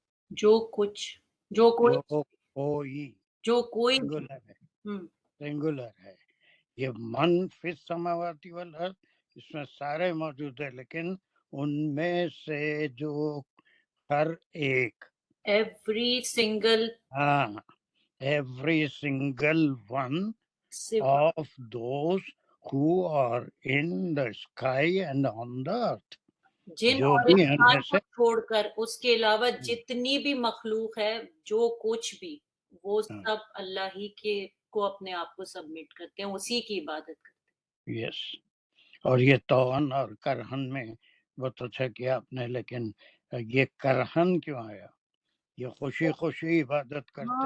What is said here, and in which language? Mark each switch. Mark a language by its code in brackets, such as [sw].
[ur] جو کچھ، جو کوئی، جو کوئی، جو کوئی سنگولر ہے، سنگولر ہے. یہ [ar] من فی السماواتی والارض، [ur] اس میں سارے موجود ہیں، لیکن ان میں سے جو ہر ایک، [en] every single, ہاں، every single one of those who are in the sky and on the earth، [ur] جن جو اور بھی ان میں انسان کو سے چھوڑ کر اس کے علاوہ جتنی بھی مخلوق ہے، جو کچھ بھی، وہ سب اللہ ہی کے کو اپنے آپ کو سبمٹ کرتے ہیں، اسی کی عبادت کرتے ہیں. [en] Yes. [ur] اور یہ توان اور کرہن میں بہت اچھا کیا آپ نے، لیکن یہ کرہن کیوں آیا؟ یہ خوشی خوشی عبادت کرتے